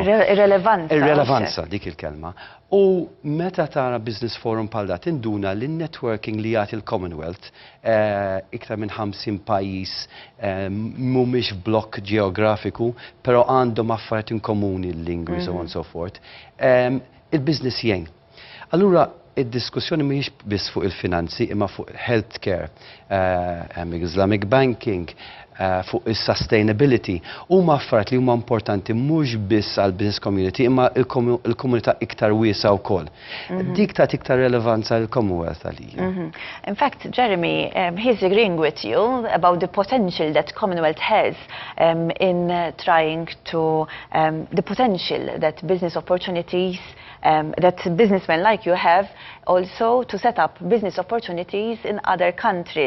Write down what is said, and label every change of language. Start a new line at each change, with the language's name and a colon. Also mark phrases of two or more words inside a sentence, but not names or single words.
Maltese: Ir-relevanza. Ir-relevanza dik il-kelma. U meta tara business forum bħal dat induna li networking li jagħti il-Commonwealth iktar minn 50 pajjiż mhumiex blokk ġeografiku, però għandhom affarijiet inkomuni l-lingwi
English: so on so forth.
Maltese: Il-business jgħin. Allura id-diskussjoni mhijiex biss fuq il-finanzi imma fuq
English: healthcare, Islamic banking,
Maltese: fuq is-sustainability. Huma affarijiet li huma importanti mhux biss għall
English: business community
Maltese: imma il-komunità iktar wiesa wkoll. Dik ta' iktar relevanza l-Commonwealth għalija.
English: In fact, Jeremy, he's agreeing with you about the potential that Commonwealth has in trying to the potential that business opportunities that businessmen like you have also to set up business opportunities in other countries.